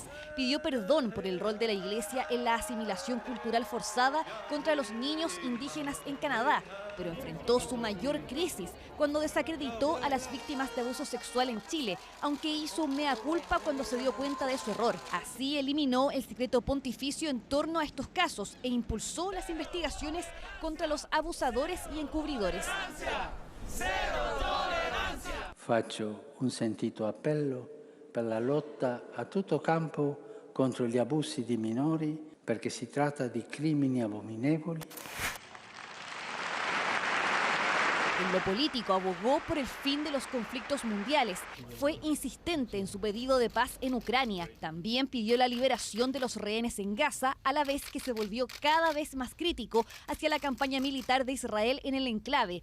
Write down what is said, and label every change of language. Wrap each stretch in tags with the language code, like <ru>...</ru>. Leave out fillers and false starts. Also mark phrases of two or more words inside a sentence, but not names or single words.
<es>Pidió perdón por el rol de la Iglesia en la asimilación cultural forzada contra los niños indígenas en Canadá, pero enfrentó su mayor crisis cuando desacreditó a las víctimas de abuso sexual en Chile, aunque hizo mea culpa cuando se dio cuenta de su error. Así eliminó el secreto pontificio en torno a estos casos e impulsó las investigaciones contra los abusadores y encubridores.</es> <it>Faccio un sentito appello per la lotta a tutto campo contro gli abusi di minori, perché si tratta di crimini abominevoli.</it> <es>En lo político abogó por el fin de los conflictos mundiales. Fue insistente en su pedido de paz en Ucrania. También pidió la liberación de los rehenes en Gaza, a la vez que se volvió cada vez más crítico hacia la campaña militar de Israel en el enclave.</es>